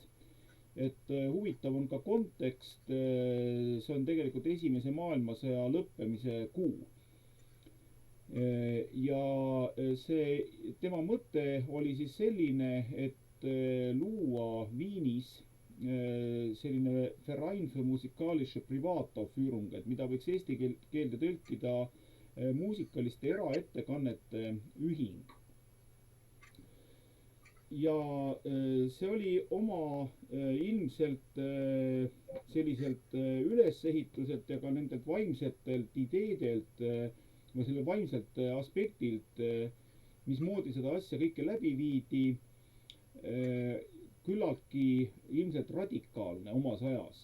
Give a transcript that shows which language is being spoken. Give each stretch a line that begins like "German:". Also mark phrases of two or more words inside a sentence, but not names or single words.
Estonian: Et huvitav on ka kontekst, see on tegelikult Esimese maailmasõja lõppemise kuu. Ja see tema mõte oli siis selline, et luua Viinis selline
German: Verein für musikalische Privataufführung,
Estonian: et mida võiks eesti keelde tõlkida muusikaliste eraettekannete ühing. Ja see oli oma ilmselt selliselt ülesehituselt ja ka nendelt vaimsetelt ideedelt või selle vaimselt aspektilt, mismoodi seda asja kõike läbi viidi, küllaltki ilmselt radikaalne omas ajas.